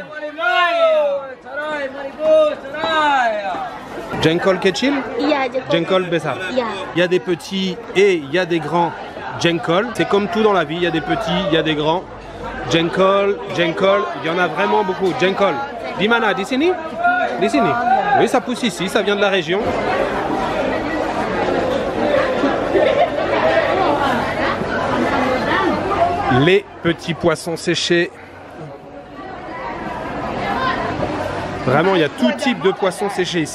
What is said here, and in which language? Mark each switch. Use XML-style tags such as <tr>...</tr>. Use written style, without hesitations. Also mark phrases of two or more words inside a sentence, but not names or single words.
<id>Jengkol kecil? Iya, jengkol besar. Ya.</id> <fr>Il y a des petits et il y a des grands jengkol. C'est comme tout dans la vie, il y a des petits, il y a des grands. Jengkol, jengkol, il y en a vraiment beaucoup.</fr> <id>Jengkol. Dimana, di sini? Di sini.</id> <fr>Oui, ça pousse ici, ça vient de la région. Les petits poissons séchés. Vraiment, il y a tout type de poissons séchés ici.</fr>